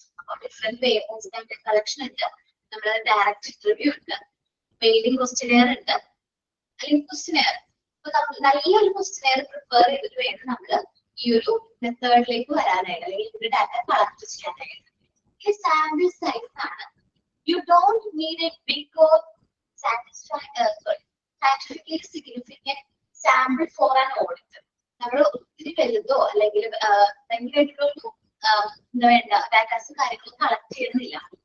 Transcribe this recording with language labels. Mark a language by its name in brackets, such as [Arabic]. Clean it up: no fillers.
[Malayalam] അപ്പൊ different papers data collection ഉണ്ട്, നമ്മുടെ ഡയറക്റ്റ് ഇന്റർവ്യൂ ഉണ്ട്, മെയിലിംഗ് ക്വസ്റ്റ്യനെയർ ഉണ്ട്, അല്ലെങ്കിൽ ക്വസ്റ്റ്യനെയർ. അപ്പൊ നമ്മൾ നല്ലൊരു ക്വസ്റ്റ്യനെയർ പ്രിപ്പയർ ചെയ്തിട്ട് വേണം നമ്മൾ ഈ ഒരു മെത്തേഡിലേക്ക് വരാനായിട്ട് അല്ലെങ്കിൽ ഒരു ഡാറ്റ കളക്ട് ചെയ്യാനായിട്ട്. ഈ സാമ്പിൾ സൈസ് ആണ്. [English] You don't need a big or scientifically significant sample for an audit. [Malayalam] നമ്മൾ ഒത്തിരി വലുതോ അല്ലെങ്കിൽ ഭയങ്കരമായിട്ടുള്ള എന്താ വേണ്ട ഡാറ്റാസ് കാര്യങ്ങളും കളക്ട് ചെയ്യുന്നില്ല.